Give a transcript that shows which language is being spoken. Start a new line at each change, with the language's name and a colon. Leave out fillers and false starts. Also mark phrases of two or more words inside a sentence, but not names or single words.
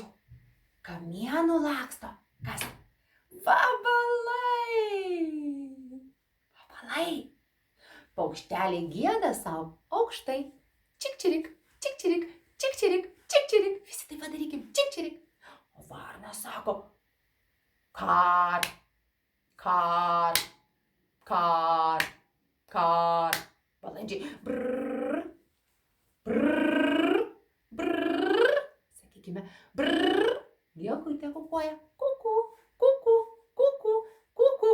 Lithuanian: Kamienų laksto. Kas? Vabalai. Paukšteliai gieda sau aukštai. Čik-čirik, čik-čirik, čik-čirik, čik-čirik. Visi tai padarykim. Čik-čirik. O varna sako kar, kar, kar, kar. Balandžiai brrr, brrr, brrr. Sakykime brrr. Liekutė kukuoja kuku, kuku, kuku, kuku.